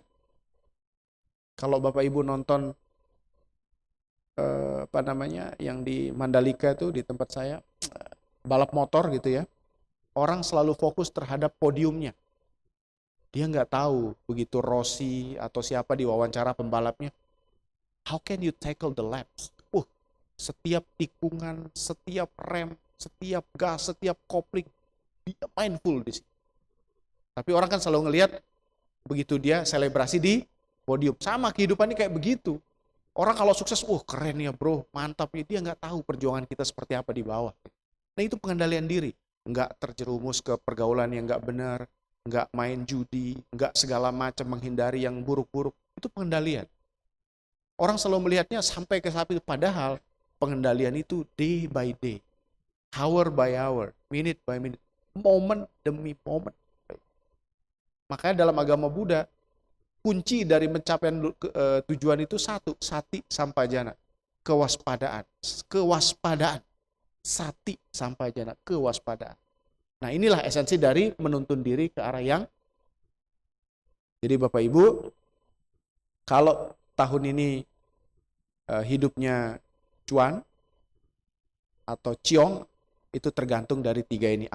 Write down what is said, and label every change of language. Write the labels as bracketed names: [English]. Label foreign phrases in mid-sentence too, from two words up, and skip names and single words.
[Indonesian] Kalau Bapak Ibu nonton yang di Mandalika itu di tempat saya, balap motor gitu ya, orang selalu fokus terhadap podiumnya. Dia nggak tahu begitu Rossi atau siapa diwawancara pembalapnya, [English] how can you tackle the laps? [Indonesian] Setiap tikungan, setiap rem, setiap gas, setiap kopling, dia mindful di sini. Tapi orang kan selalu ngelihat begitu dia selebrasi di podium. Sama kehidupannya kayak begitu. Orang kalau sukses, keren ya bro, mantap ya. Dia nggak tahu perjuangan kita seperti apa di bawah. Nah itu pengendalian diri. Nggak terjerumus ke pergaulan yang nggak benar, nggak main judi, nggak segala macam menghindari yang buruk-buruk. Itu pengendalian. Orang selalu melihatnya sampai ke saat itu. Padahal pengendalian itu [English] day by day, hour by hour, minute by minute, [Indonesian] moment demi moment. Makanya dalam agama Buddha, kunci dari mencapai tujuan itu satu, [Pali] sati sampajana, kewaspadaan, sati sampajana, [Indonesian] kewaspadaan. Nah inilah esensi dari menuntun diri ke arah yang. Jadi Bapak Ibu, kalau tahun ini hidupnya cuan atau ciong, itu tergantung dari tiga ini.